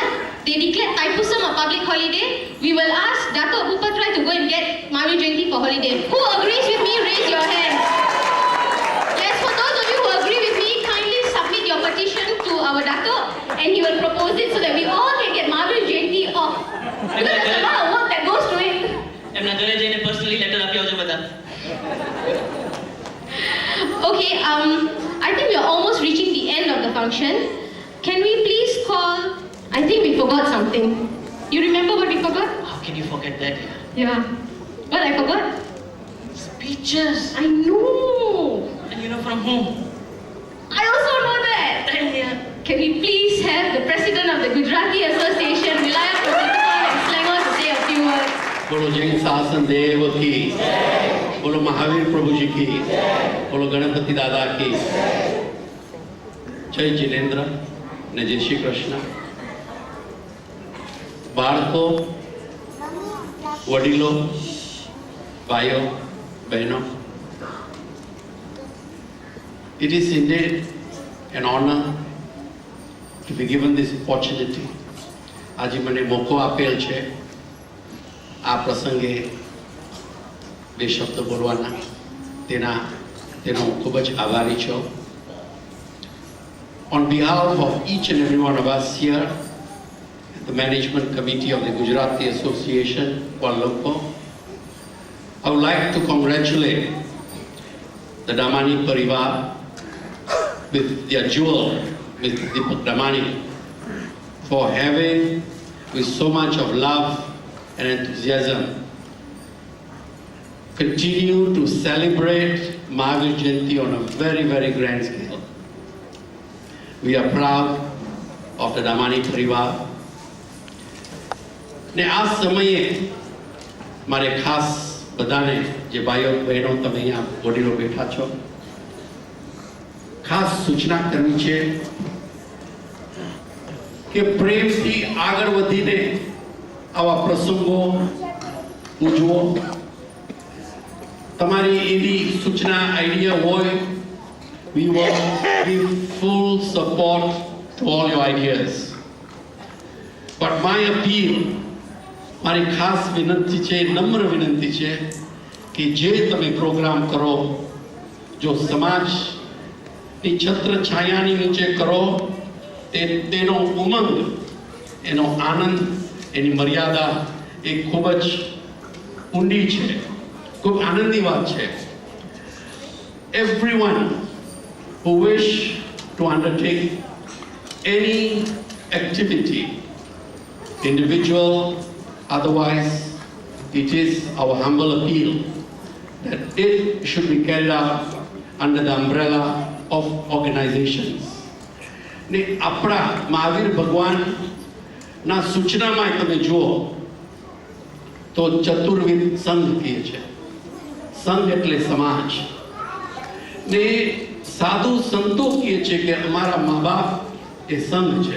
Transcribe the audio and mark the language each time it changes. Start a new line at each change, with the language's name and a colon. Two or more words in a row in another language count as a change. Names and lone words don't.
English: They declared Thaipusam a public holiday. We will ask Dato' Bupatra to go and get Mahavir Jayanti for holiday. Who agrees with me? Raise your hands. Yes, for those of you who agree with me, kindly submit your petition to our Dato' and he will propose it so that we all can get Mahavir Jayanti off. Because there's a lot of work that goes to it.
Gujarati: એમના ઘરે જઈને
English: personally letter
Gujarati: આપી આવજો બધા.
English: Okay, I think we are almost reaching the end of the function. Can we please call... I think we forgot something. You remember what we forgot? How can you forget that? Yeah. What I forgot? Speeches. I know. And you know from whom? I also know that. Yeah. Can we please have the president of the Gujarati Association, Vilayat Pradesh and Selangor, to say a few words?
Hindi: बोलो जैन शासन देव की, बोलो महावीर प्रभु जी की, बोलो गणपति दादा की, जय जिनेन्द्र ने जय श्री कृष्ण.
Gujarati: બાળકો, વડીલો,
Hindi: भाइयों, बहनों,
English: it is indeed an honor to be given this opportunity.
Gujarati: आज મને મોકો આપેલ છે આ પ્રસંગે બે શબ્દ બોલવાના, તેનો હું ખૂબ જ આભારી છું.
English: On behalf of each and every one of us here, the management committee of the Gujarati Association, Kuala Lumpur, I would like to congratulate the Damani Parivar with their jewel, Mr. Deepak Damani, for having, with so much of love and enthusiasm, continue to celebrate Mahavir Jayanti on a very, very grand scale. We are proud of the Damani Parivar.
Gujarati: ને આ સમયે મારે ખાસ બધાને, જે ભાઈઓ બહેનો તમે અહીંયા વડીલો બેઠા છો, ખાસ સૂચના કરવી છે કે પ્રેમથી આગળ વધીને આવા પ્રસંગો ઉજવો. તમારી એવી સૂચના આઈડિયા હોય,
English: we will give full support to all your ideas. But my appeal
Gujarati: મારી ખાસ વિનંતી છે, નમ્ર વિનંતી છે કે જે તમે પ્રોગ્રામ કરો, જો સમાજની છત્ર છાયાની નીચે કરો, તેનો ઉમંગ, એનો આનંદ, એની મર્યાદા એ ખૂબ જ ઊંડી છે, ખૂબ આનંદની વાત છે.
English: Everyone who wish to undertake any activity, individual, otherwise, it is our humble appeal that it should be carried out under the umbrella of organizations.
Gujarati: ને આપણા મહાવીર ભગવાનના સૂચનામાં તમે જુઓ તો ચતુર્વિધ સંઘ કહે છે. સંઘ એટલે સમાજ. ને સાધુ સંતો કહે છે કે અમારા મા બાપ એ સંઘ છે.